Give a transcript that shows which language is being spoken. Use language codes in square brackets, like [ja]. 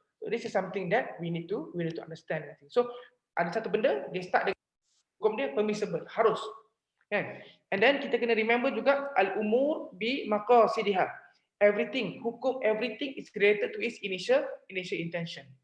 [en] So this is something that we need to understand. [ms] So ada satu benda dia start dengan hukum dia permissible, harus. Kan? [en] And then [ms] kita kena [en] remember [ms] juga [ar] al-umur bi maqasidiha. [en] Everything, hukum everything is related to its initial intention.